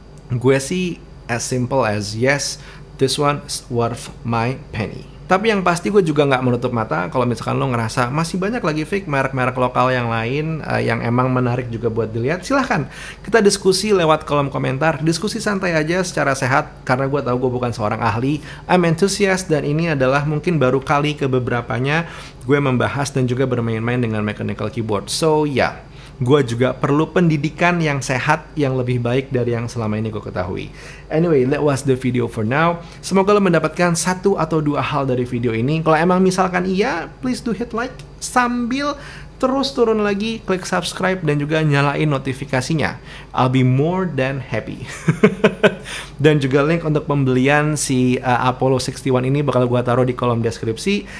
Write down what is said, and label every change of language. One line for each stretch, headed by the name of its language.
Indonesian: Gue sih
English: as simple as yes, this one is worth my penny.
Indonesian: Tapi yang pasti gue juga nggak menutup mata kalau misalkan lo ngerasa masih banyak lagi fake merek-merek lokal yang lain yang emang menarik juga buat dilihat, silahkan kita diskusi lewat kolom komentar, diskusi santai aja secara sehat, karena gue tahu gue bukan seorang ahli,
English: I'm enthusiast,
Indonesian: dan ini adalah mungkin baru kali ke beberapanya gue membahas dan juga bermain-main dengan mechanical keyboard. So ya, gue juga perlu pendidikan yang sehat, yang lebih baik dari yang selama ini gue ketahui.
English: Anyway, that was the video for now.
Indonesian: Semoga lo mendapatkan 1 atau 2 hal dari video ini. Kalau emang misalkan iya,
English: please do hit like,
Indonesian: sambil terus turun lagi, klik subscribe, dan juga nyalain notifikasinya.
English: I'll be more than happy.
Indonesian: Dan juga link untuk pembelian si Apollo 61 ini bakal gue taruh di kolom deskripsi.